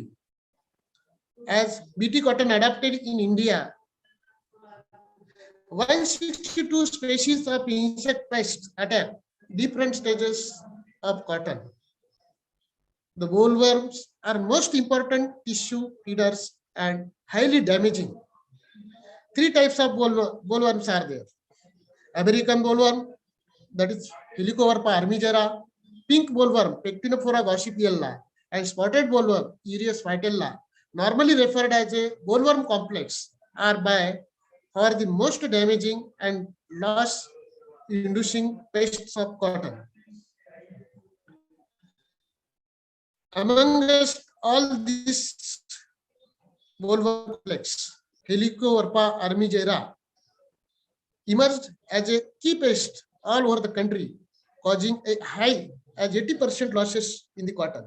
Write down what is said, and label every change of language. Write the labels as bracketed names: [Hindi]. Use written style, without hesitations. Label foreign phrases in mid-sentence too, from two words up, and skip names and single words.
[English] As BT cotton adapted in India, 162 species of insect pests attack different stages of cotton. The bollworms are most important tissue feeders and highly damaging. 3 types of bollworms are there. American bollworm, that is Helicoverpa armigera, pink bollworm, Pectinophora gossypiella, and spotted bollworm, Ureus vitella, normally referred as a bollworm complex, are by far the most damaging and loss-inducing pests of cotton. Amongst all these bollworm complex, Helicoverpa armigera emerged as a key pest all over the country, causing a high as 80% losses in the cotton.